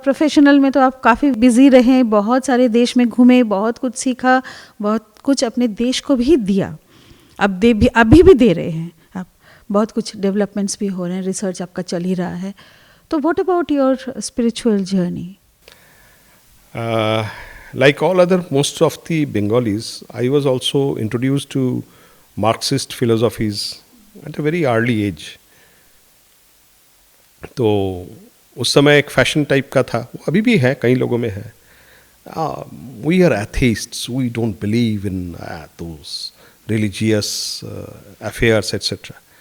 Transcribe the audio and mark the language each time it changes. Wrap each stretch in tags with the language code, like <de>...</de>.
<hi>Professional में तो आप काफ़ी बिजी रहे, बहुत सारे देश में घूमे, बहुत कुछ सीखा, बहुत कुछ अपने देश को भी दिया. अभी भी दे रहे हैं आप. बहुत कुछ डेवलपमेंट्स भी हो रहे हैं, रिसर्च आपका चल ही रहा है.</hi> <en>तो what about your spiritual journey? Like all other, most of the Bengalis, I was also introduced to Marxist philosophies at a very early age.</en> <hi>तो उस समय एक फैशन टाइप का था, वो अभी भी है, कई लोगों में है.</hi> <en>We are atheists, we don't believe in those religious affairs etc.</en>